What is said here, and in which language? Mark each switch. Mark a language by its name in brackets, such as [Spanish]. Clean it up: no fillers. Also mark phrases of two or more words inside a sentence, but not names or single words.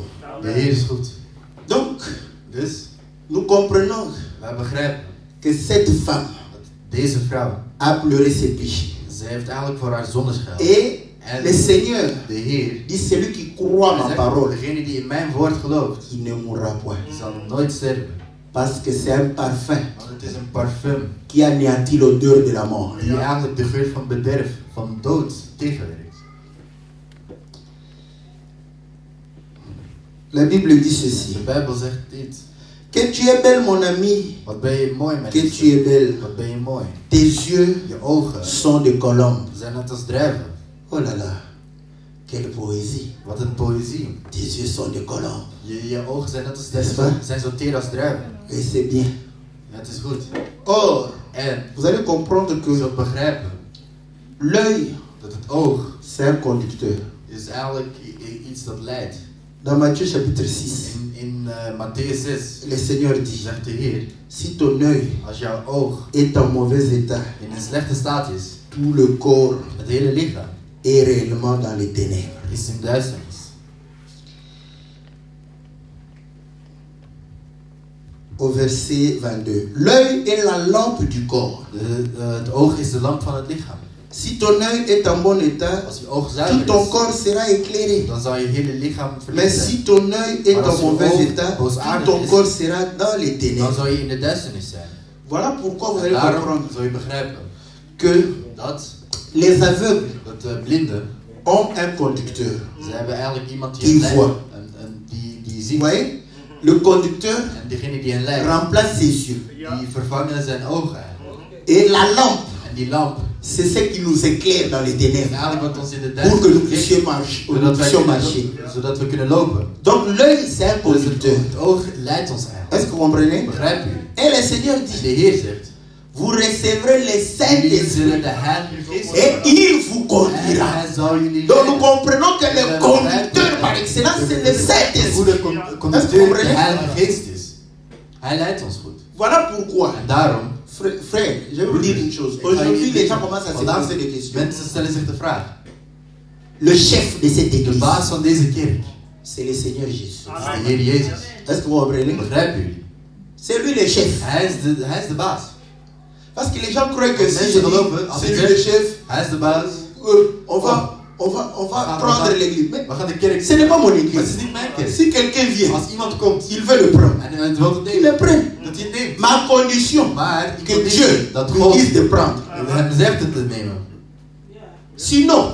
[French] Donc, nous comprenons que cette femme a pleuré ses péchés. Et le Seigneur dit, celui qui croit ma parole, il ne mourra point. Parce que c'est un parfum [Dutch] Want het is een parfum [French] qui anéantit l'odeur de la mort. [Dutch] die eigenlijk de geur van bederf, van dood tegenwerkt. [French] La Bible dit ceci. [Dutch] De Bijbel zegt dit. [French] Que tu es belle, mon ami. [Dutch] Wat ben je mooi met [French] Que [Dutch] je [French] tu es belle. [Dutch] Wat ben je mooi. [French] Tes yeux [Dutch] Je ogen [French] sont de colombes. [Dutch] zijn net als druiven. [French] Oh là là. Quelle poésie. [Dutch] Wat een poëzie. [French] Tes yeux sont de colombes. [Dutch] Je ogen zijn net als [French] N'est-ce [Dutch] druiven. [French] pas? [Dutch] Zijn zo teer als druiven. [French] Et c'est bien. [Dutch] Ja, het is goed. [French] Or, [Dutch] En [French] vous allez comprendre [Dutch] je [French] que [Dutch] zult begrijpen [French] l'œil, [Dutch] dat het oog [French] c'est un conducteur. [Dutch] is eigenlijk iets dat leidt. [French] Dans Matthieu chapitre 6, [Dutch] In Matthäus 6 [French] le Seigneur dit, [Dutch] zegt de Heer, [French] si ton œil [Dutch] als jouw oog [French] est en mauvais état, [Dutch] in een slechte staat is, [French] tout le corps [Dutch] het hele lichaam [French] est réellement dans les ténèbres. [Dutch] is in duisternis. [French] Au verset 22. L'œil est la lampe du corps. [Dutch] Het oog is de lamp van het lichaam. [French] Si ton œil est en bon état, [Dutch] Als je oog [French] tout [Dutch] zuiver [French] ton [Dutch] is, [French] corps sera éclairé. [Dutch] dan zal je hele lichaam [French] Mais [Dutch] verlicht [French] si [Dutch] zijn. [French] ton œil est [Dutch] Maar als [French] en [Dutch] je [French] mauvais [Dutch] oog [French] état, tout [Dutch] boosaardig [French] ton [Dutch] is, [French] corps sera dans les [Dutch] Dan [French] ténèbres. [Dutch] zal je in de duisternis zijn. [French] Voilà pourquoi vous allez [Dutch] Daarom [French] comprendre [Dutch] zul je begrijpen [French] que [Dutch] dat [French] les aveugles [Dutch] de blinden, [French] ont un conducteur. [Dutch] ze hebben eigenlijk iemand Die die hen [French] voit. [Dutch] leidt. Die [French] Vous [Dutch] ziet. [French] voyez, le conducteur [Dutch] En degene die hen leidt, [French] remplace ses yeux. [Dutch] die vervangen zijn ogen. [French] Et la lampe, [Dutch] En die lamp [French] c'est ce qui nous éclaire dans les [Dutch] is [French] ténèbres [Dutch] eigenlijk wat ons in de [French] pour que nous [Dutch] duisternis [French] puissions [Dutch] richt, [French] marcher. [Dutch] zodat we kunnen lopen. [French] Donc l'œil, c'est un [Dutch] Dus [French] conducteur. [Dutch] het oog leidt ons eigenlijk. [French] Est-ce que vous comprenez? [Dutch] Begrijp u? [French] Et le Seigneur [Dutch] En [French] dit, [Dutch] de Heer zegt, [French] vous recevrez les [Dutch] jullie [French] Saint-Esprit [Dutch] zullen de Heilige Geest [French] et [Dutch] ontvangen. [French] il vous [Dutch] En [French] conduira. [Dutch] hij zal jullie [French] Donc nous [Dutch] leiden. [French] comprenons que le conducteur par excellence, c'est le [Dutch] De [French] Saint-Esprit. [Dutch] goede [French] Est-ce que vous [Dutch] conducteur de [French] comprenez? [Dutch] Heilige Geest is. Hij leidt ons goed. [French] Voilà pourquoi, [Dutch] En daarom, [French] frère, je vais vous dire une chose. Aujourd'hui, les gens commencent à se [Dutch] vandaag [French] poser des questions. [Dutch] mensen stellen zich de vraag. [French] Le chef de cette [Dutch] De [French] église, [Dutch] baas van deze kerk [French] c'est le Seigneur Jésus. [Dutch] is de Heer Jezus. [French] Est-ce que vous comprenez? [Dutch] Begrijpen jullie? [French] C'est lui le chef. [Dutch] Hij is de baas. [French] Parce que les gens croient que si [Dutch] Mensen [French] je dis, [Dutch] geloven, als [French] c'est [Dutch] ik [French] lui le [Dutch] zeg, [French] chef, [Dutch] hij is de baas. [French] on va prendre l'église. Mais [Dutch] We gaan de kerk. [French] ce n'est pas mon [Dutch] Maar het is [French] église. [Dutch] niet mijn kerk. [French] Si quelqu'un vient, [Dutch] Als iemand komt [French] il veut le prendre. [Dutch] en hij wil het [French] Il le [Dutch] nemen, [French] prend. [Dutch] dat hij het neemt. [French] Ma condition, [Dutch] Maar die [French] que [Dutch] conditie [French] Dieu [Dutch] dat [French] lui [Dutch] God [French] dise de prendre. [Dutch] hem zegt het te nemen. [French] Sinon,